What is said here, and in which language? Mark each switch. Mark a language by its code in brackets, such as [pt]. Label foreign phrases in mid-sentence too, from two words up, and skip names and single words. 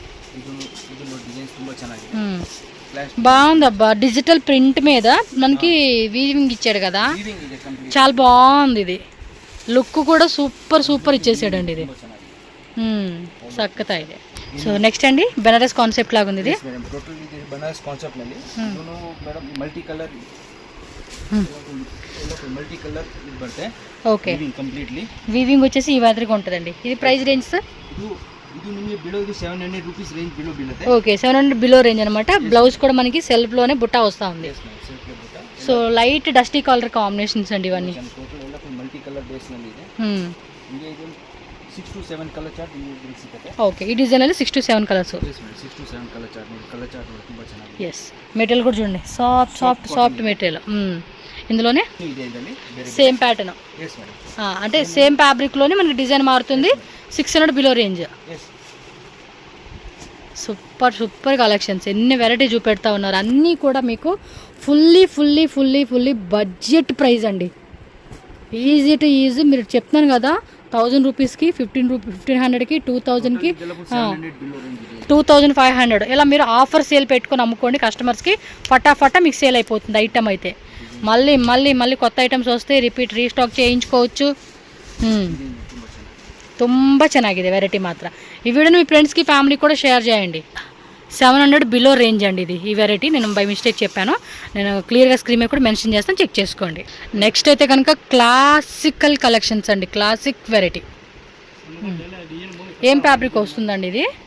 [te] బాగుంది అబ్బా. డిజిటల్ ప్రింట్ మీద మనకి వీవింగ్ ఇచ్చాడు కదా, చాలా బాగుంది ఇది. లుక్ కూడా సూపర్ సూపర్ ఇచ్చేసాడండి ఇది. [kn] సక్కత ಇದೆ. [te] సో నెక్స్ట్ అండి బెనారస్ కాన్సెప్ట్ లాగా ఉంది ఇది. [kn] బనారస్ కాన్సెప్ట్ ನಲ್ಲಿ ಮೇಡಂ ಮಲ್ಟಿ ಕಲರ್ ಇದು ಬರ್ತೆ. [te] ఓకే, కంప్లీట్లీ వీవింగ్ వచ్చేసి ఈ మాదిరిగా ఉంటుందండి. ఇది ప్రైస్ రేంజ్ సార్? [kn] ಇದು ನಿಮಗೆ ಬೀಳೋದು 700 ರೂಪೀಸ್ ರೇಂಜ್ ಬಿಲೋ ಬೀಳುತ್ತೆ. [te] ఓకే, 700 బిలో రేంజ్ అనమాట. బ్లౌజ్ కూడా మనకి సెల్ఫ్ లోనే బుట్ట వస్తూ ఉంది. సో లైట్ డస్టీ కలర్ కాంబినేషన్స్ అండి ఇవన్నీ. [kn] మల్టీ కలర్ బేస్ ನಲ್ಲಿ ಇದೆ. ನಿಮಗೆ ಇದು 6 to 7 ಕಲರ್ ಚಾರ್ಟ್ ನಿಮಗೆ ಸಿಗುತ್ತೆ. [te] ఓకే, ఈ డిజైన్ ಅಲ್ಲಿ 6 to 7 కలర్స్. 6 to 7 కలర్ చార్ట్. కలర్ చార్ట్ కూడా [kn] ತುಂಬಾ ಚೆನ್ನಾಗಿದೆ. [te] ఎస్, మెటీరియల్ కూడా చూడండి, సాఫ్ట్ మెటీరియల్. ఇందులోనే సేమ్ ప్యాటర్న్. అంటే సేమ్ ఫ్యాబ్రిక్ లోనే మనకి డిజైన్ మారుతుంది. 600 బిలో రేంజ్. సూపర్ సూపర్ కలెక్షన్స్. ఎన్ని వెరైటీ చూపెడతా ఉన్నారు. అన్నీ కూడా మీకు ఫుల్లీ బడ్జెట్ ప్రైస్ అండి. ఈజీ టు ఈజీ. మీరు చెప్తున్నాను కదా, 1000 రూపీస్కి 1500కి 2000కి 2500 ఇలా మీరు ఆఫర్ సేల్ పెట్టుకొని అమ్ముకోండి కస్టమర్స్కి. ఫటాఫటా మీకు సేల్ అయిపోతుంది ఐటమ్ అయితే. మళ్ళీ కొత్త ఐటమ్స్ వస్తే రిపీట్ రీస్టాక్ చేయించుకోవచ్చు. [kn] ತುಂಬ ಚೆನ್ನಾಗಿದೆ [te] వెరైటీ మాత్రం. ఈ వీడియోని మీ ఫ్రెండ్స్కి ఫ్యామిలీకి కూడా షేర్ చేయండి. 700 బిలో రేంజ్ అండి ఇది. ఈ వెరైటీ నేను బై మిస్టేక్ చెప్పాను, నేను క్లియర్గా స్క్రీన్ మీద కూడా మెన్షన్ చేస్తాను, చెక్ చేసుకోండి. నెక్స్ట్ అయితే కనుక క్లాసికల్ కలెక్షన్స్ అండి. క్లాసిక్ వెరైటీ. ఏం ఫ్యాబ్రిక్ వస్తుందండి ఇది?